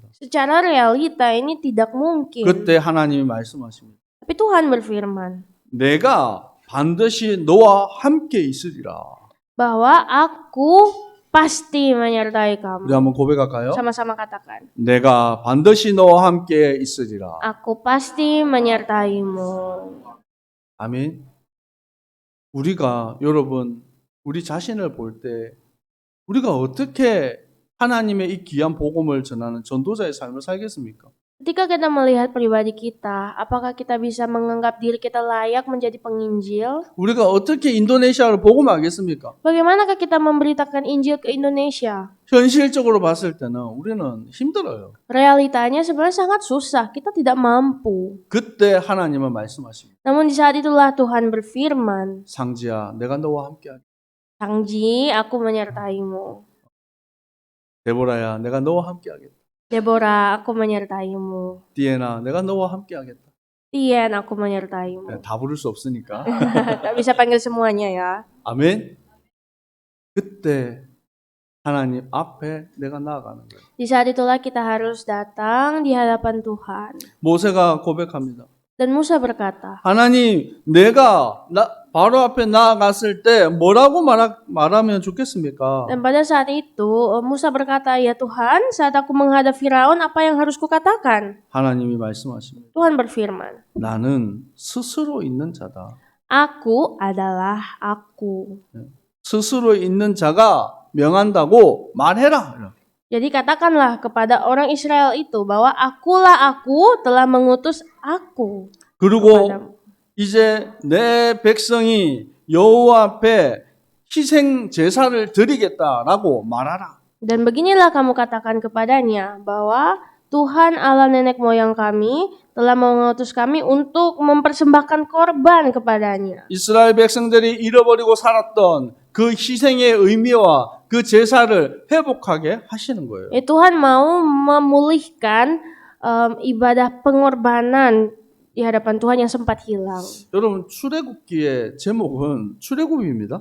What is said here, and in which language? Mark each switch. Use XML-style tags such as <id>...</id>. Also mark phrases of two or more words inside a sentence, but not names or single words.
<id>Secara realita ini tidak mungkin.</id> <ko>그때 하나님이 말씀하십니다.</ko> <id>Tapi Tuhan berfirman</id> <ko>내가 반드시 너와 함께 있으리라.</ko> <id>bahwa aku pasti menyertai</id> <ko>우리</ko> <id>kamu.</id> <ko>한번 고백할까요?</ko> <id>Sama-sama katakan.</id> <ko>내가 반드시 너와 함께 있으리라.</ko> <id>Aku pasti menyertaimu.</id> <ko>아멘. 우리가 여러분 우리 자신을 볼 때 우리가 어떻게 하나님의 이 귀한 복음을 전하는 전도자의 삶을 살겠습니까?</ko> <id>Ketika kita melihat pribadi kita, apakah kita bisa menganggap diri kita layak menjadi penginjil?</id> <ko>우리가 어떻게 인도네시아를 복음하겠습니까?</ko> <id>Bagaimanakah kita memberitakan Injil ke Indonesia?</id> <ko>현실적으로 봤을 때는 우리는 힘들어요.</ko> <id>Realitanya sebenarnya sangat susah, kita tidak mampu.</id> <ko>그때 하나님은 말씀하십니다.</ko> <id>Namun di saat itulah Tuhan berfirman,</id> <ko>상지야, 내가 너와 함께하겠다.</ko> <id>Sangji, aku menyertaimu.</id> <ko>데보라야, 내가 너와 함께하겠다.</ko> <id>Deborah, aku menyertaimu.</id> <ko>디에나, 내가 너와 함께하겠다.</ko> <id>Tien, aku menyertaimu.</id> <ko>다 부를 수 없으니까.</ko> <id>Tak bisa panggil semuanya ya.</id> <ko>아멘. 그때 하나님 앞에 내가 나아가는 거예요.</ko> <id>Di saat itulah kita harus datang di hadapan Tuhan.</id> <ko>모세가 고백합니다.</ko> <id>Dan Musa berkata,</id> <ko>하나님, 내가 바로 앞에 나아갔을 때 뭐라고 말하면 좋겠습니까?</ko> <id>dan pada saat itu Musa berkata, ya Tuhan, saat aku menghadap Firaun, apa yang harus kukatakan?</id> <ko>하나님이 말씀하십니다.</ko> <id>Tuhan berfirman,</id> <ko>나는 스스로 있는 자다.</ko> <id>aku adalah aku.</id> <ko>스스로 있는 자가 명한다고 말해라.</ko> <id>Jadi katakanlah kepada orang Israel itu bahwa akulah aku telah mengutus aku.</id> <ko>그리고</ko> <id>kepadamu.</id> <ko>이제 내 백성이 여호와 앞에 희생 제사를 드리겠다라고 말하라.</ko> <id>Dan beginilah kamu katakan kepadanya bahwa Tuhan Allah nenek moyang kami telah mengutus kami untuk mempersembahkan korban kepadanya.</id> <ko>이스라엘 백성들이 잃어버리고 살았던 그 희생의 의미와 그 제사를 회복하게 하시는 거예요.</ko> <id>Tuhan mau memulihkan ibadah pengorbanan di hadapan Tuhan yang sempat hilang.</id> <ko>여러분 출애굽기의 제목은 출애굽입니다.</ko>